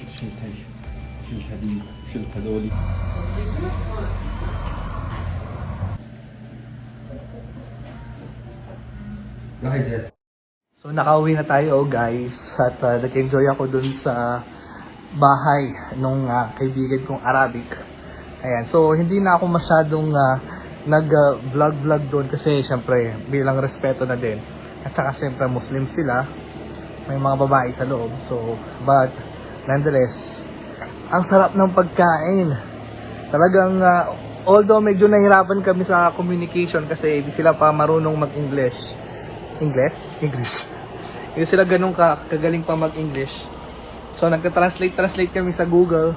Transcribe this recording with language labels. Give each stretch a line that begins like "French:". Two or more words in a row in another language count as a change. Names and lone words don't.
Arabic: شلت هذي شلت هذولي. راح يجي.
Filipino: So nakauwi na tayo guys at nag-enjoy ako dun sa bahay nung kaibigan kong Arabic. Ayan, so hindi na ako masyadong nag-vlog doon kasi syempre bilang respeto na din. At saka syempre Muslim sila, may mga babae sa loob.
English: So, but nonetheless,
Filipino: ang sarap ng pagkain. Talagang although medyo nahirapan kami sa communication kasi hindi sila pa marunong mag-English. English? Hindi sila ganun kagaling pa mag-English. So nagka-translate kami sa Google.